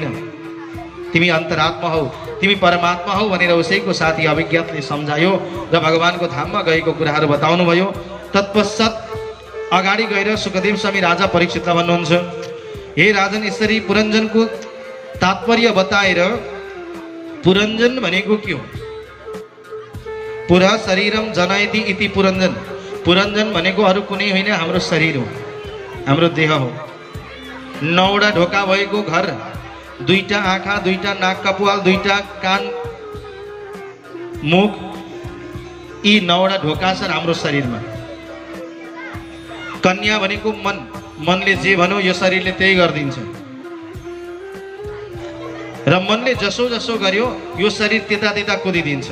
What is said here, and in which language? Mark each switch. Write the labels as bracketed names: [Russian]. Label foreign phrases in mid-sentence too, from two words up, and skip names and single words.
[Nepali] तिमी अन्तरात्मा हौ, तिमी परमात्मा हौ भनेर उसैको साथी अभिज्ञातले सम्झायो र भगवानको धाममा गएको कुराहरू बताउनु भयो। तत्पश्चात अगाडि गएर सुखदेव स्वामी राजा परीक्षितलाई भन्नुहुन्छ, हे राजन, यसरी पुरञ्जनको तात्पर्य बताएर, पुरञ्जन भनेको के हो? [Sanskrit] पुरा शरीरम जनयति इति पुरञ्जन। [Nepali] पुरञ्जन भनेको अरू कुनै होइन, हाम्रो शरीर हो, हाम्रो देह हो। 9वटा ढोका भएको घर, 2टा आँखा, 2टा नाक कपुवाल, 2टा कान मुख, यी 9वटा ढोका छन् हाम्रो शरीरमा। कन्या भनेको मन, मनले जे भन्यो यो शरीरले त्यही गरिदिन्छ र मनले जसो जसो गर्यो यो शरीर त्यता त्यता कुदिदिन्छ।